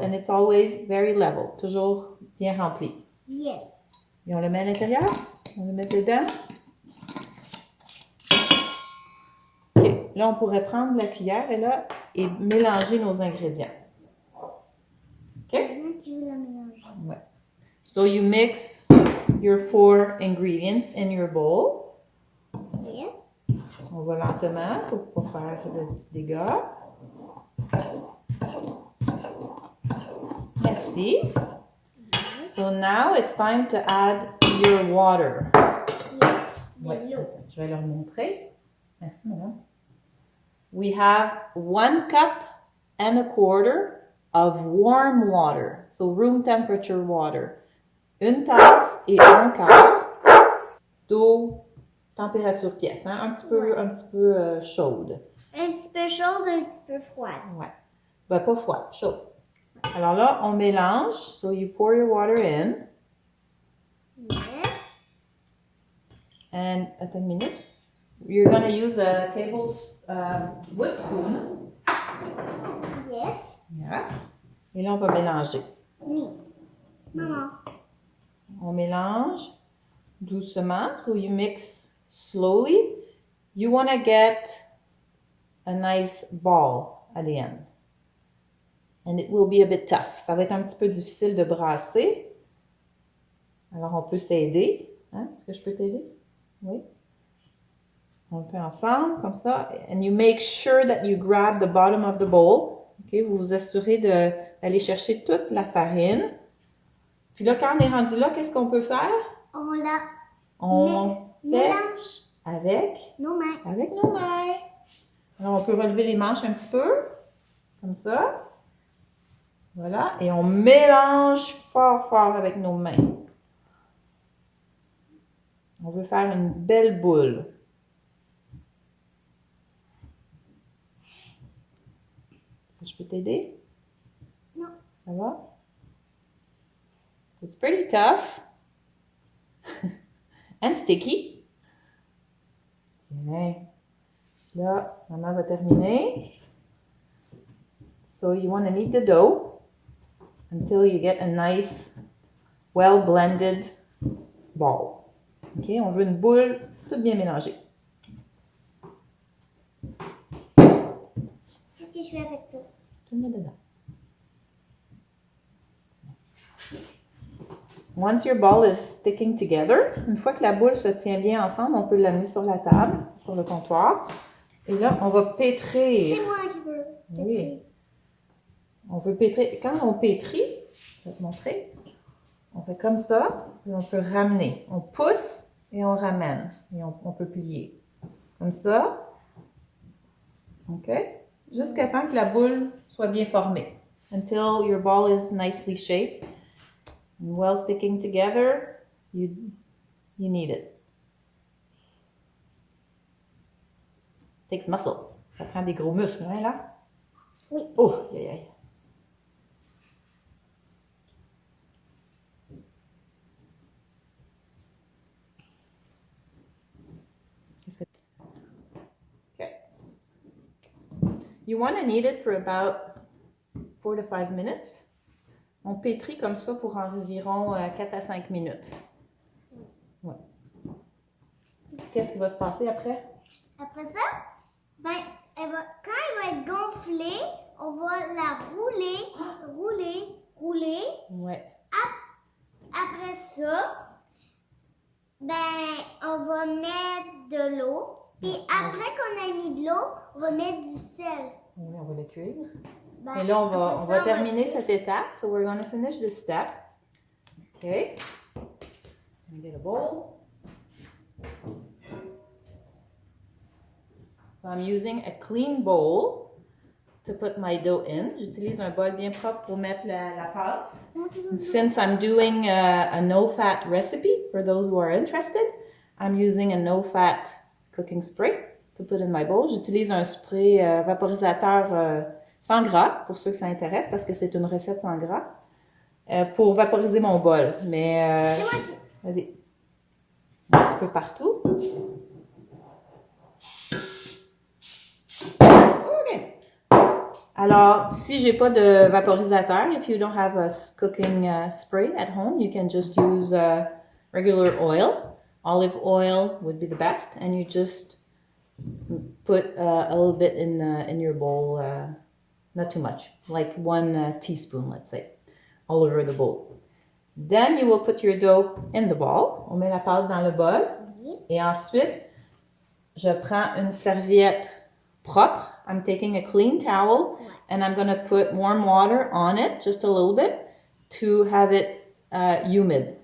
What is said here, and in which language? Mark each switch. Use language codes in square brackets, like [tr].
[en] And it's always very level, [fr] toujours bien rempli. [en] Yes. [fr] Et on le met à l'intérieur? On le met dedans? OK. Là, on pourrait prendre la cuillère et mélanger nos ingrédients. Okay? Ouais. [en] So you mix your 4 ingredients in your bowl. Yes. [fr] On va lentement pour ne pas faire de dégâts. Merci. [en] So now it's time to add your water. Yes. [fr] Ouais. Je vais leur montrer. Merci, madame. [en] We have 1 cup and a quarter of warm water, so room temperature water. [fr] Une tasse et un quart d'eau température pièce, hein? un petit peu chaude. Un petit peu chaude, un petit peu froide. Ouais. Ben, pas froide, chaude. Alors là, on mélange. [en] So you pour your water in. Yes. [fr] And, attends une minute. [en] you're gonna use a wood spoon. Yes. [fr] Yeah. Et là, on va mélanger. Oui. Maman. On mélange doucement. [en] So you mix slowly. You want to get a nice ball at the end. And it will be a bit tough. [fr] Ça va être un petit peu difficile de brasser. Alors, on peut s'aider. Hein? Est-ce que je peux t'aider? Oui. On le fait ensemble, comme ça. And you make sure that you grab the bottom of the bowl. Okay? Vous vous assurez d'aller chercher toute la farine. Puis là, quand on est rendu là, qu'est-ce qu'on peut faire? On mélange avec nos mains. Avec nos mains. Alors, on peut relever les manches un petit peu, comme ça. Voilà. Et on mélange fort, fort avec nos mains. On veut faire une belle boule. Je peux t'aider? Non. Ça va? [en] It's pretty tough. And sticky. [fr] Tiens. Là, maman va terminer. [en] So you want to knead the dough until you get a nice, well-blended ball. OK? [fr] On veut une boule toute bien mélangée. Qu'est-ce que je fais avec ça? Tu le mets dedans. [en] Once your ball is sticking together, [fr] une fois que la boule se tient bien ensemble, on peut l'amener sur la table, sur le comptoir. Et là, on va pétrir. C'est moi qui veux pétrir. Oui. On veut pétrir. Quand on pétrit, je vais te montrer, on fait comme ça, et on peut ramener. On pousse et on ramène. Et on peut plier. Comme ça. OK? Jusqu'à temps que la boule soit bien formée. [en] Until your ball is nicely shaped. And well sticking together, you need it. Takes muscle. [fr] Ça prend des gros muscles, hein, là? Oui. Oh, aïe, aïe. [en] Okay. You want to knead it for about 4 to 5 minutes. [fr] On pétrit comme ça pour environ 4 à 5 minutes. Ouais. Qu'est-ce qui va se passer après? Après ça, ben, quand elle va être gonflée, on va la rouler. Ouais. Après ça, ben, on va mettre de l'eau. Puis après qu'on a mis de l'eau, on va mettre du sel. Oui, on va le cuire. Ben, Et là, on va terminer cette étape. [en] So we're going to finish this step. Okay. Get a bowl. So I'm using a clean bowl to put my dough in. [fr] J'utilise un bol bien propre pour mettre la pâte. [en] Since I'm doing a no-fat recipe, for those who are interested, I'm using a no-fat cooking spray to put in my bowl. [fr] J'utilise un spray vaporisateur sans gras, pour ceux que ça intéresse, parce que c'est une recette sans gras, pour vaporiser mon bol. Mais, vas-y. Un petit peu partout. [en] OK. [fr] Alors, si j'ai pas de vaporisateur, [en] if you don't have a cooking spray at home, you can just use regular oil. Olive oil would be the best, and you just put a little bit in your bowl, not too much, like 1 teaspoon, let's say, all over the bowl. Then you will put your dough in the bowl. [fr] On met la pâte dans le bol. Et ensuite, je prends une serviette propre. [en] I'm taking a clean towel and I'm going to put warm water on it, just a little bit, to have it humid.